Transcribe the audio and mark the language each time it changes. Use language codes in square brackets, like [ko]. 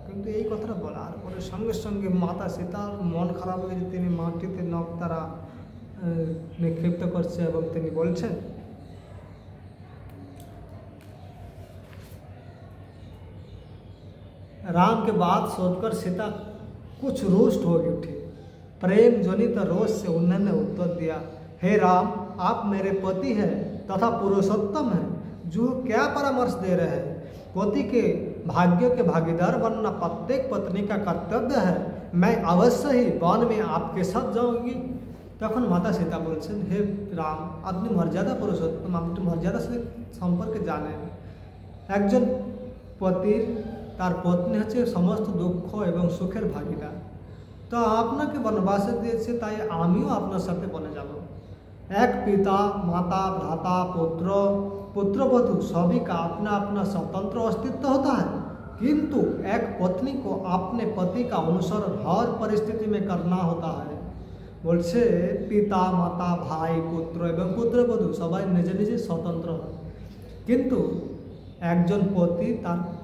[bn] কিন্তু এই কথাটা বলার পরে সঙ্গে সঙ্গে মাতা সীতার মন খারাপ হয়ে যে তিনি মাটিতে নখ তারা निक्षिप्त करছে এবং তিনি বলছেন, [hi] राम के बात सोचकर सीता कुछ रुष्ट हो उठी। प्रेम जनित रोष से उन्होंने उत्तर दिया, हे राम, आप मेरे पति हैं तथा पुरुषोत्तम हैं, जो क्या परामर्श दे रहे हैं। पति के भाग्य के भागीदार बनना प्रत्येक पत्नी का कर्तव्य है। मैं अवश्य ही वन में आपके साथ जाऊंगी। [bn] তখন মাতা সীতা বলছেন, হে রাম, আপনি মর্যাদা পুরুষোত্তম, আপনি মর্যাদা সম্পর্কে জানেন। একজন পতির তার পত্নী হচ্ছে সমস্ত দুঃখ এবং সুখের ভাগিদার। তো আপনাকে বনবাসে দিয়েছে, তাই আমিও আপনার সাথে বনে যাব। এক পিতা, মাতা, [hi] भ्राता, पुत्र, पुत्रवधू सभी का अपना अपना स्वतंत्र अस्तित्व होता है, किंतु एक पत्नी को अपने पति का अनुसरण हर परिस्थिति में करना होता है। [bn] বলছে পিতা, মাতা, ভাই, পুত্র এবং পুত্রবধূ সবাই নিজে নিজে স্বতন্ত্র হয়, কিন্তু একজন পতি তার।